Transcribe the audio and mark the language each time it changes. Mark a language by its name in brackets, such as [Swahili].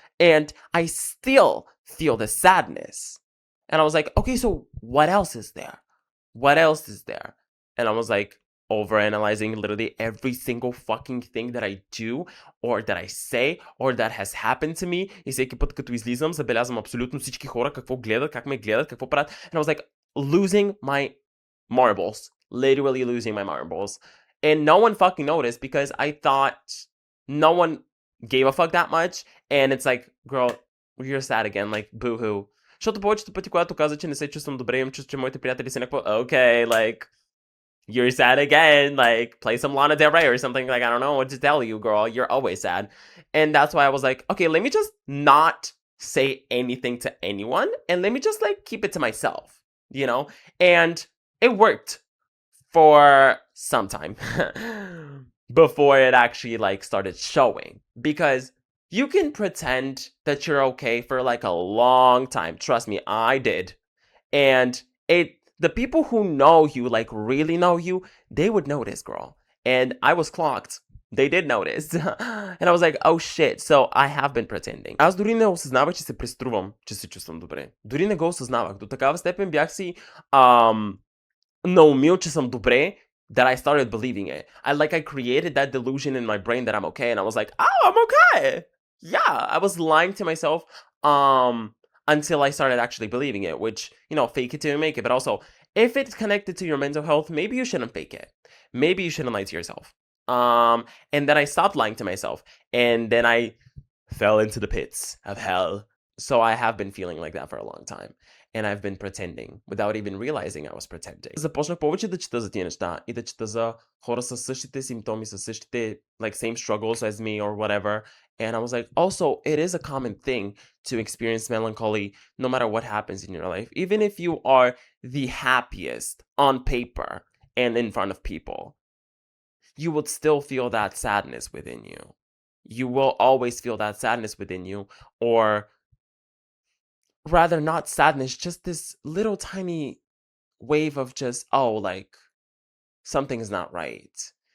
[English] And I still feel the sadness. And I was like, okay, so what else is there? What else is there? And I was like, overanalyzing literally every single fucking thing that I do or that I say or that has happened to me. [Bulgarian] И всеки път като излизам, забелязвам абсолютно всички хора какво гледат, как ме гледат, какво правят. [English] And I was like losing my marbles. Literally losing my marbles. And no one fucking noticed because I thought no one gave a fuck that much. And it's like, girl, you're sad again. Like, boo-hoo. [Bulgarian] Защото повечето пъти, когато каза, че не се чувствам добре, имам чувство, че моите приятели са някакво, [English] okay, like, you're sad again, like, play some Lana Del Rey or something, like, I don't know what to tell you, girl, you're always sad. And that's why I was like, okay, let me just not say anything to anyone, and let me just, like, keep it to myself, you know? And it worked for some time before it actually, like, started showing, because you can pretend that you're okay for, like, a long time. Trust me, I did. And the people who know you, like, really know you, they would notice, girl. And I was clocked. They did notice. And I was like, oh shit, so I have been pretending. [Bulgarian] Аз дори не осъзнавах, че се преструвам, че се чувствам добре. Дори не го осъзнавах. До такава степен бях си наумил, че съм добре, [English] that I started believing it. I created that delusion in my brain that I'm okay. And I was like, oh, I'm okay. Yeah, I was lying to myself. Until I started actually believing it, which, you know, fake it till you make it. But also, if it's connected to your mental health, maybe you shouldn't fake it. Maybe you shouldn't lie to yourself. And then I stopped lying to myself. And then I fell into the pits of hell. So I have been feeling like that for a long time. And I've been pretending without even realizing I was pretending. [Bulgarian] Започнах повече да чета за тия неща и да чета за хора с същите симптоми, с същите, [English] like, same struggles as me or whatever. And I was like, also, it is a common thing to experience melancholy no matter what happens in your life. Even if you are the happiest on paper and in front of people, you would still feel that sadness within you. You will always feel that sadness within you, or rather not sadness, just this little tiny wave of just, oh, like, something's not right.